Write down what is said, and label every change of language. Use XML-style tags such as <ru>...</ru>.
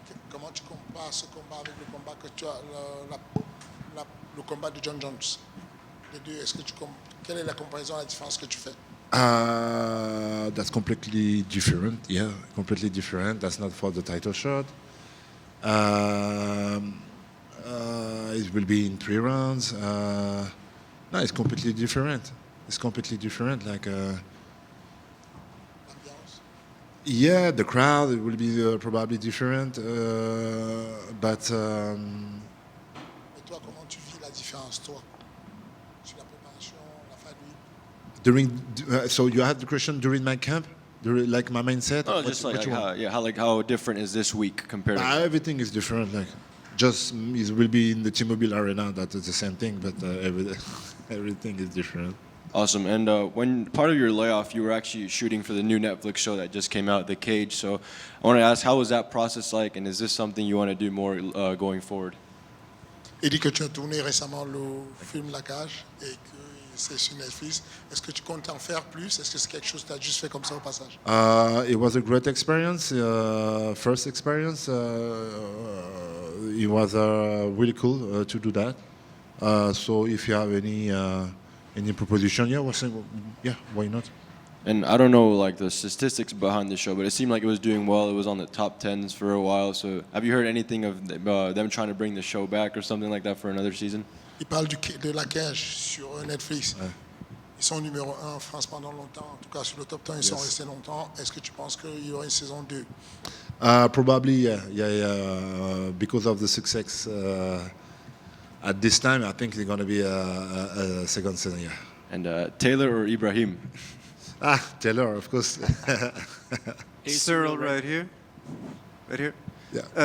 <fr>comment tu compares ce combat avec le combat que tu as, le combat de Jon Jones? Les deux, quelle est la comparaison, la différence que tu fais?</fr> <en>That's completely different. Yeah, completely different. That's not for the title shot. It will be in 3 rounds. No, it's completely different. It's completely different. Like, yeah, the crowd it will be probably different, but.</en> <fr>Et toi, comment tu vis la différence, toi, sur la préparation, la fight week?</fr> <en>So you had the question during my camp, like my mindset. Oh, just like how different is this week compared to? Everything is different. Like, just it will be in the T-Mobile Arena. That is the same thing, but everything is different. Awesome. And when part of your layoff, you were actually shooting for the new Netflix show that just came out, The Cage. So I want to ask, how was that process like, and is this something you want to do more going forward?</en> <fr>Il dit que tu as tourné récemment le film La Cage et que c'est sur Netflix. Est-ce que tu comptes en faire plus? Est-ce que c'est quelque chose que tu as juste fait comme ça au passage?</fr> <en>It was a great experience. First experience. It was really cool to do that. So if you have any proposition, yeah, why not? And I don't know like the statistics behind the show, but it seemed like it was doing well. It was on the top 10s for a while. So have you heard anything of them trying to bring the show back or something like that for another season?</en> <fr>Il parle de La Cage sur Netflix. Ouais. Ils sont numéro 1 en France pendant longtemps. En tout cas, sur le top 10, ils sont restés longtemps. Est-ce que tu penses qu'il y aura une saison 2?</fr> <en>Probably, yeah. Because of the success at this time, I think there's going to be a second season, yeah. And Taylor or Ibrahim? Taylor, of course. Ciryl, right here. Right here. Yeah.</en>